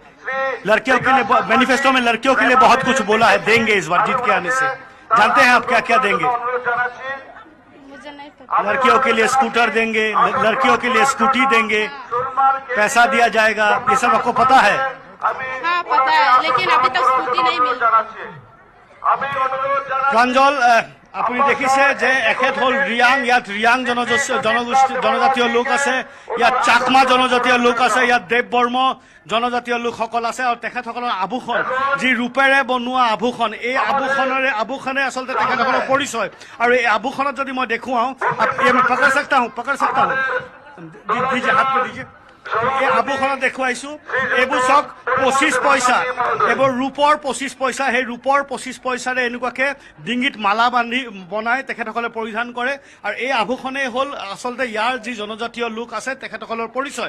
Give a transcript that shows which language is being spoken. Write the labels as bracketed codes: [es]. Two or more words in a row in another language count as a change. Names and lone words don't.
[hi] लड़कियों के लिए मैनिफेस्टो में लड़कियों के लिए बहुत कुछ बोला है, देंगे इस बार जीत के आने से। जानते हैं आप क्या क्या देंगे? मुझे नहीं पता। लड़कियों के लिए स्कूटर देंगे, लड़कियों के लिए स्कूटी देंगे, पैसा दिया जाएगा, ये सब आपको पता है? हाँ पता है, लेकिन अभी तक स्कूटी नहीं मिली। [as] প্ৰাঞ্জল, আপুনি দেখিছে যে এখেত হ'ল ৰিয়াং, ইয়াত ৰিয়াং জনজাতীয় লোক আছে, ইয়াত চাকমা জনজাতীয় লোক আছে, ইয়াত দেৱ বৰ্ম জনজাতীয় লোকসকল আছে, আৰু তেখেতসকলৰ আভূষণ, যি ৰূপেৰে বনোৱা আভূষণ, এই আভূষণে আচলতে তেখেতসকলৰ পৰিচয়। আৰু এই আভূষণত যদি মই দেখুৱাওঁ, [hi] পকड़ सकता हूँ, दीजिए हाथ में दीजिए। [as] এই আভূষণত দেখুৱাইছো, এইবোৰ চাওক 25 পইচা, এইবোৰ ৰূপৰ 25 পইচা। সেই ৰূপৰ 25 পইচাৰে এনেকুৱাকে ডিঙিত মালা বান্ধি বনাই তেখেতসকলে পৰিধান কৰে, আৰু এই আভূষণেই হ'ল আচলতে ইয়াৰ যি জনজাতীয় লোক আছে তেখেতসকলৰ পৰিচয়।